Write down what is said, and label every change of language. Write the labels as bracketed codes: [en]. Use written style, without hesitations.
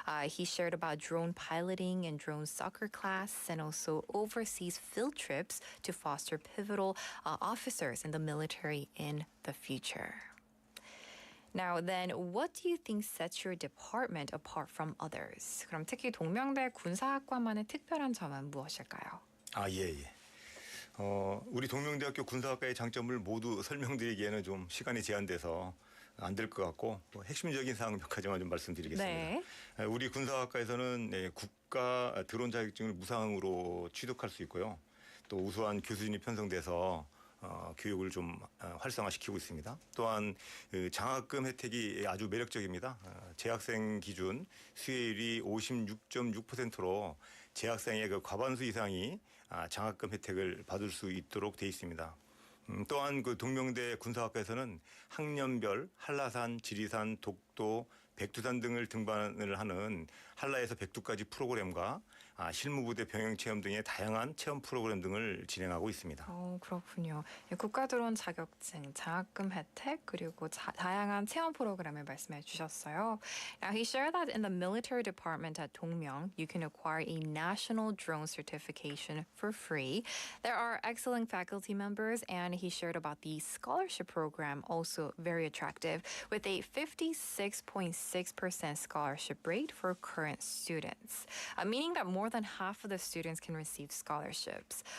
[en] He shared about drone piloting and drone soccer class and also overseas field trips to foster pivotal officers in the military in the future. Now then, what do you think sets your department apart from others? [ko] 그럼 특히 동명대 군사학과만의 특별한 점은 무엇일까요? 예. 우리 동명대학교 군사학과의 장점을 모두 설명드리기에는 좀 시간이 제한돼서 안 될 것 같고 핵심적인 사항 몇 가지만 좀 말씀드리겠습니다. 네. 우리 군사학과에서는 국가 드론 자격증을 무상으로 취득할 수 있고요. 또 우수한 교수진이 편성돼서 교육을 좀 활성화시키고 있습니다. 또한 장학금 혜택이 아주 매력적입니다. 재학생 기준 수혜율이 56.6%로 재학생의 그 과반수 이상이 장학금 혜택을 받을 수 있도록 돼 있습니다. 또한 그 동명대 군사학과에서는 학년별 한라산, 지리산, 독도, 백두산 등을 등반을 하는 한라에서 백두까지 프로그램과 실무부대 병행 체험 등의 다양한 체험 프로그램 등을 진행하고 있습니다. 그렇군요. 국가드론 자격증, 장학금 혜택 그리고 다양한 체험 프로그램을 말씀해 주셨어요. [en] Now he shared that in the military department at Dongmyeong, you can acquire a national drone certification for free. There are excellent faculty members, and he shared about the scholarship program, also very attractive, with a 56.6% scholarship rate for current students, meaning that more than half of the students can receive scholarships.